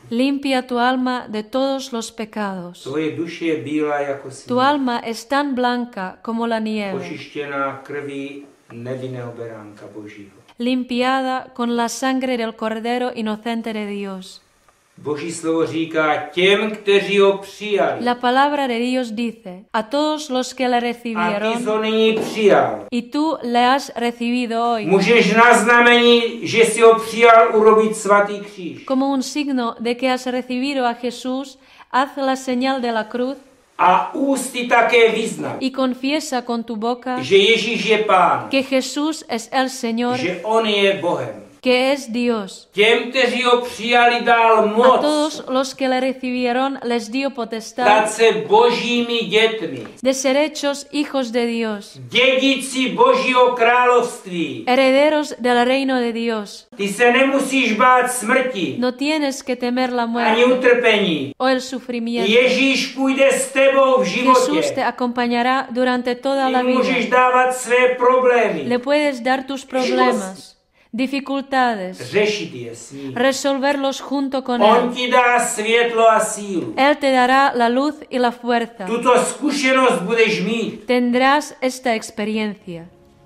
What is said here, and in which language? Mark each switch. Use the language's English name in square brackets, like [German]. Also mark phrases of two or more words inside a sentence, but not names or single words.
[Spanish] Limpia tu alma de todos los pecados. [Czech] Tvoje duše je bílá jako [Spanish] Tu [Czech] sníh, [Spanish] alma es tan blanca como la nieve, [Czech] očištěná krví nevinného beránka Božího. [Spanish] limpiada con la sangre del Cordero inocente de Dios. [Czech] Boží slovo říká těm, kteří ho přijali. [Spanish] La palabra de Dios dice, a todos los que le [Czech] A ty [Spanish] recibieron, [Czech] jsi ho nyní přijal. [Spanish] y tú le has recibido hoy, [Czech] Můžeš na znamení, že jsi ho přijal, urobit svatý kříž. [Spanish] como un signo de que has recibido a Jesús, haz la señal de la cruz [Czech] A ústy také vyznat, [Spanish] y confiesa con tu boca [Czech] že Ježíš je Pán, [Spanish] que Jesús es el Señor, [Czech] že on je Bohem. [Spanish] que es Dios. [Czech] Těm, kteří ho přijali, dal [Spanish] A [Czech] moc [Spanish] todos los que le recibieron les dio potestad [Czech] stát se božími dětmi, [Spanish] de ser hechos hijos de Dios, [Czech] dědici Božího království. [Spanish] herederos del reino de Dios. [Czech] Ty se nemusíš bát smrti, [Spanish] No tienes que temer la [Czech] ani [Spanish] muerte [Czech] utrpení. [Spanish] o el sufrimiento. [Czech] Ježíš půjde s tebou v [Spanish] Jesús te [Czech] životě. [Spanish] acompañará durante toda la [Czech] Ty můžeš [Spanish] vida. [Czech] dávat své problémy, [Spanish] Le puedes dar tus problemas, dificultades, [Czech] řešit je s ním. [Spanish] resolverlos junto con [Czech] On [Spanish] Él. [Czech] ti dá světlo a sílu. [Spanish] Él te dará la luz y la fuerza. [Czech] Tuto zkušenost budeš mít. [Spanish] Tendrás esta experiencia.